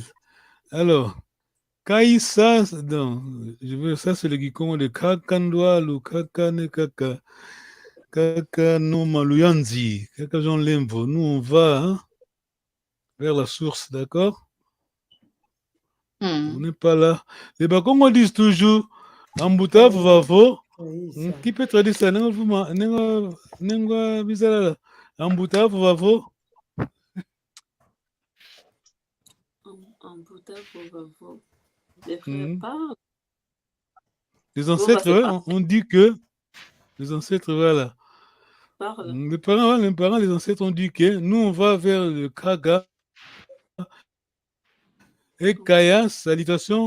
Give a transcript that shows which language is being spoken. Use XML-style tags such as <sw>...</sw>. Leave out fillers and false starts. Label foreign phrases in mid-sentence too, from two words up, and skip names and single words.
<fr>Alors, Kaïsa, non, ça c'est le Gikongo de Kakandwa, le Kakane Kaka, Kaka no Maluyanzi, Kaka Jean Lembo. Nous, on va hein, vers la source, d'accord? On n'est pas là. Les Bakongos disent toujours,</fr> <kg>Ambuta Vavo.</kg> <fr>Qui peut traduire ça? Nenga Bizarre.</fr> <kg>Ambuta Vavo. Ambuta Vavo.</kg> <fr>Les frères parlent. Les ancêtres, on dit que les ancêtres, voilà. Les parents, les ancêtres ont dit que nous, on va vers le Kaga. Et Kaya, salutation.</fr>